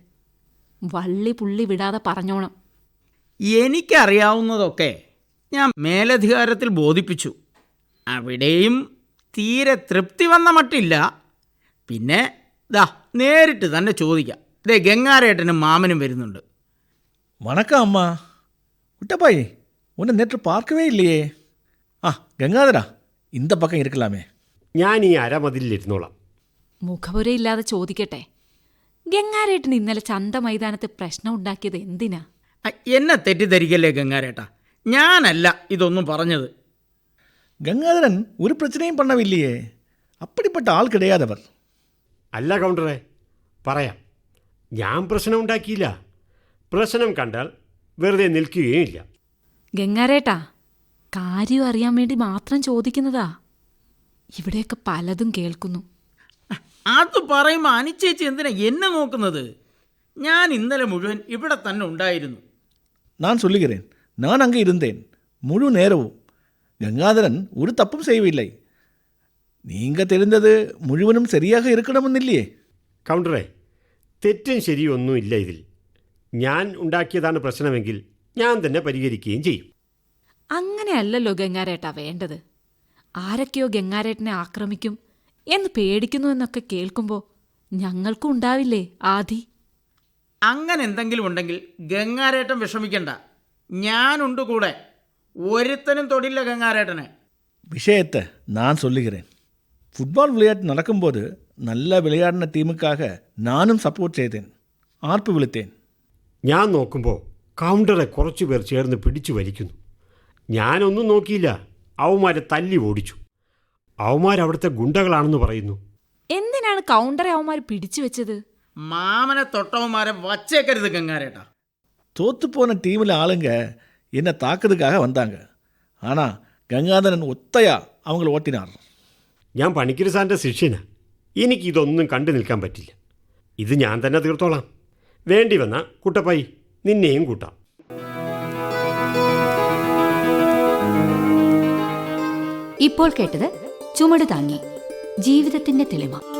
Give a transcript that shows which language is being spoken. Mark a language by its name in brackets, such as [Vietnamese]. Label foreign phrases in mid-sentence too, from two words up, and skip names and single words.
[Malayalam] വള്ളി പുള്ളി വിടാതെ പറഞ്ഞോണം. എനിക്കറിയാവുന്നതൊക്കെ ഞാൻ മേലധികാരത്തിൽ ബോധിപ്പിച്ചു. അവിടെയും തീരെ തൃപ്തി വന്ന മട്ടില്ല. പിന്നെ നേരിട്ട് തന്നെ ചോദിക്കാം. ഗംഗാരേട്ടനും മാമനും വരുന്നുണ്ട്. [Tamil] வணக்கம் அம்மா. குட்டப்பாய், உன்னை நேற்று பார்க்கவே இல்லையே. ഗംഗാധരാ, இந்த பக்கம் இருக்கலாமே. [Malayalam] ഞാൻ ഈ അരമതിലിരുന്നോളാം. മുഖപുരയില്ലാതെ ചോദിക്കട്ടെ, ഗംഗാരേട്ടൻ ഇന്നലെ ചന്ത മൈതാനത്ത് പ്രശ്നം ഉണ്ടാക്കിയത് എന്തിനാ? എന്നെ തെറ്റിദ്ധരിക്കല്ലേ ഗംഗാരേട്ടാ, ഞാനല്ല ഇതൊന്നും പറഞ്ഞത്. [Tamil] கங்காதரன் ஒரு பிரச்சனையும் பண்ணவில்லையே, அப்படிப்பட்ட ஆள் கிடையாதவர். [Malayalam] അല്ല കൗണ്ടറെ, പറയാം. ഞാൻ പ്രശ്നം ഉണ്ടാക്കിയില്ല. പ്രശ്നം കണ്ടാൽ വെറുതെ നിൽക്കുകയുമില്ല. ഗംഗാരേട്ടാ, കാര്യം അറിയാൻ വേണ്ടി മാത്രം ചോദിക്കുന്നതാ. ഇവിടെയൊക്കെ പലതും കേൾക്കുന്നു. അത് പറയുമ്പോൾ അനിച്ചേച്ചി എന്തിനാ എന്നെ നോക്കുന്നത്? ഞാൻ ഇന്നലെ മുഴുവൻ ഇവിടെ തന്നെ ഉണ്ടായിരുന്നു. [Tamil] நான் சொல்லுகிறேன், நான் அங்கே இருந்தேன் முழு நேரமும். கங்காதரன் ஒரு தப்பும் செய்யவில்லை. நீங்கள் தெரிந்தது முழுவதும் சரியாக இருக்கணுമെന്നില്ലേ? [Malayalam] കൗണ്ടറെ, തെറ്റും ശരിയും ഒന്നുമില്ല ഇതിൽ. ഞാൻ ഉണ്ടാക്കിയതാണ് പ്രശ്നമെങ്കിൽ ഞാൻ തന്നെ പരിഹരിക്കുകയും ചെയ്യും. അങ്ങനെയല്ലല്ലോ ഗംഗാരേട്ടാ വേണ്ടത്. ആരൊക്കെയോ ഗംഗാരേട്ടനെ ആക്രമിക്കും എന്ന് പേടിക്കുന്നു എന്നൊക്കെ കേൾക്കുമ്പോൾ ഞങ്ങൾക്കും ഉണ്ടാവില്ലേ ആദി? അങ്ങനെ എന്തെങ്കിലും ഉണ്ടെങ്കിൽ ഗംഗാരേട്ടൻ വിഷമിക്കണ്ട, ഞാനുണ്ട് കൂടെ. ഒരുത്തനും തൊടില്ല ഗംഗാരേട്ടനെ. [Tamil] விஷயத்தை நான் சொல்லுகிறேன். ஃபுட்பால் விளையாட்டு நடக்கும்போது நல்ல விளையாடின டீமுக்காக நானும் சப்போர்ட் செய்தேன், [Malayalam] ആർപ്പ് വിളിത്തേൻ. ഞാൻ നോക്കുമ്പോൾ കൗണ്ടറെ കുറച്ചു പേർ ചേർന്ന് പിടിച്ചു വലിക്കുന്നു. ഞാനൊന്നും നോക്കിയില്ല, അവന്മാരെ തല്ലി ഓടിച്ചു. അവന്മാരവിടുത്തെ ഗുണ്ടകളാണെന്ന് പറയുന്നു. എന്തിനാണ് കൗണ്ടറെ അവന്മാർ പിടിച്ചു വെച്ചത്? മാമനെ തൊട്ടവന്മാരെ വച്ചേക്കരുത് ഗംഗാരേട്ടാ. [Tamil] தோத்துப்போன டீமில் ஆளுங்க என்னை தாக்குறதுக்காக வந்தாங்க. ஆனால் கங்காதரன் ஒத்தையா அவங்கள ஓட்டினார். [Malayalam] ഞാൻ പണിക്കര് സാറിൻ്റെ ശിഷ്യനാ. എനിക്കിതൊന്നും കണ്ടു നിൽക്കാൻ പറ്റില്ല. ഇത് ഞാൻ തന്നെ തീർത്തോളാം. വേണ്ടി വന്ന കുട്ടപ്പായി നിന്നെയും കൂട്ടാം. ഇപ്പോൾ കേട്ടത് ചുമട് താങ്ങി, ജീവിതത്തിന്റെ തെളിമ.